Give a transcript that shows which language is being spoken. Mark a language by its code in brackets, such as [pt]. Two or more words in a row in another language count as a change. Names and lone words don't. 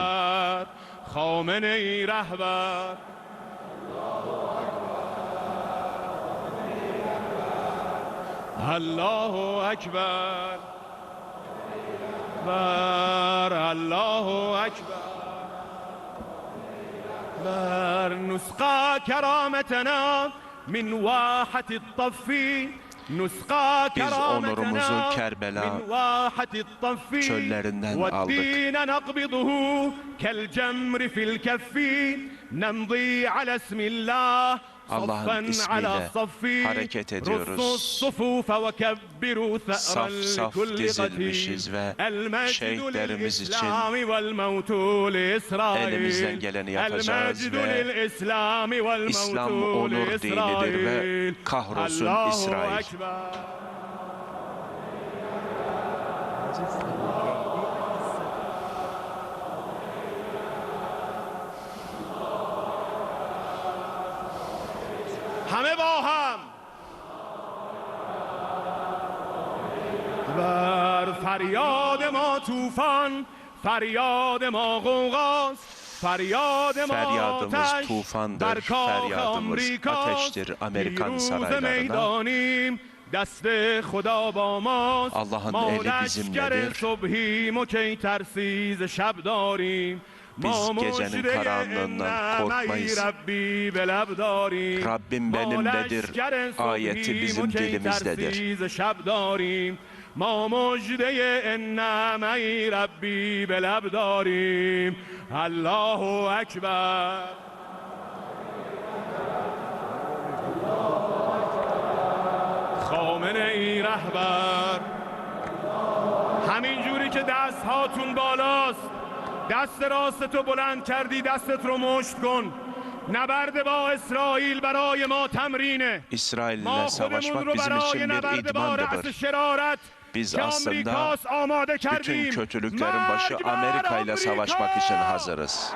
[fa] خامنه‌ای رهبر. [ar] الله أكبر. الله أكبر. نسقى كرامتنا من واحة الطف [tr] Biz onurumuzu Kerbela çöllerinden aldık. Allah'ın ismiyle hareket ediyoruz. Saf saf dizilmişiz ve şehitlerimiz için elimizden geleni yapacağız ve İslam onur dinidir ve kahrolsun İsrail. [fa] همه با هم بر فریاد ما طوفان فریاد ما غوغاست [tr] Feryadımız tufandır, feryadımız ateştir Amerikan saraylarına. Allah'ın eli bizimledir. Biz gecenin karanlığından korkmayız. Rabbim benimledir ayeti bizim dilimizdedir. [fa] ما مجده [ar] ان معی ربی [fa] به لب داریم [ar] الله اکبر [fa] خامنه‌ای رهبر همین جوری که دست هاتون بالاست دست راستتو بلند کردی دستت رو مشت کن نبرد با اسرائیل برای ما تمرینه [tr] İsrail'le savaşmak bizim için bir idmandır. Biz aslında bütün kötülüklerin başı Amerika ile savaşmak için hazırız.